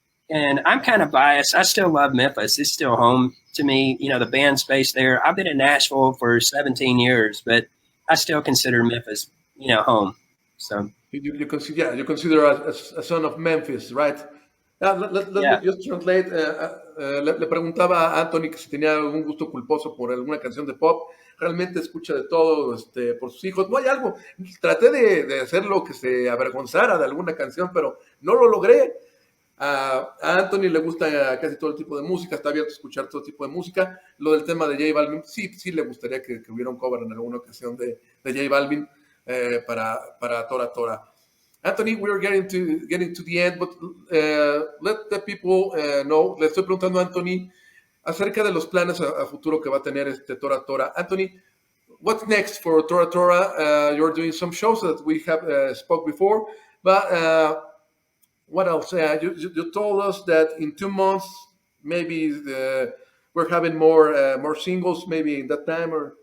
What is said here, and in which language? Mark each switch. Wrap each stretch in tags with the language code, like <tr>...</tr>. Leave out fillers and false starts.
<en>And I'm kind of biased. I still love Memphis. It's still home to me. You know, the band's based there. I've been in Nashville for 17 years, but I still consider Memphis, you know, home. So you consider a son of Memphis, right? Let me just translate.</en> <es>Le preguntaba a Anthony que si tenía algún gusto culposo por alguna canción de pop. Realmente escucha de todo por sus hijos. No hay algo. Traté de hacer lo que se avergonzara de alguna canción, pero no lo logré. A Anthony le gusta casi todo el tipo de música, está abierto a escuchar todo tipo de música. Lo del tema de J Balvin, sí le gustaría que hubiera un cover en alguna ocasión de J Balvin para ToraTora.</es> <en>Anthony, we're getting to the end, but let the people know. Le estoy preguntando a Anthony acerca de los planes a futuro que va a tener ToraTora. Anthony, what's next for ToraTora? You're doing some shows that we have spoke before, but what else? You told us that in 2 months, maybe we're having more singles, maybe in that time, or</en>